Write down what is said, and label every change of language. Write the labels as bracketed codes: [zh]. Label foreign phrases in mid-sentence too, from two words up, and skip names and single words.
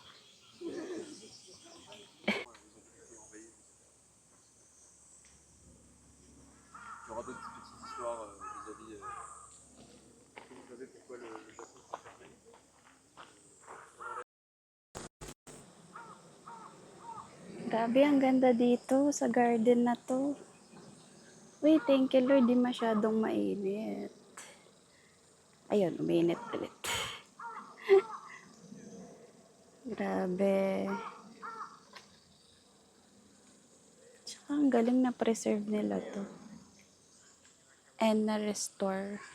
[fr] Il y aura d'autres petites histoires vis-à-vis. Vous savez pourquoi le Japon s'est fermé? [tl] Grabe, ang ganda dito sa garden na to. Uy, [en] thank you Lord, [tl] di masyadong mainit. [en] Ayun, uminit ulit. Grabe. Tsaka ang galing na preserve nila to. And na-restore.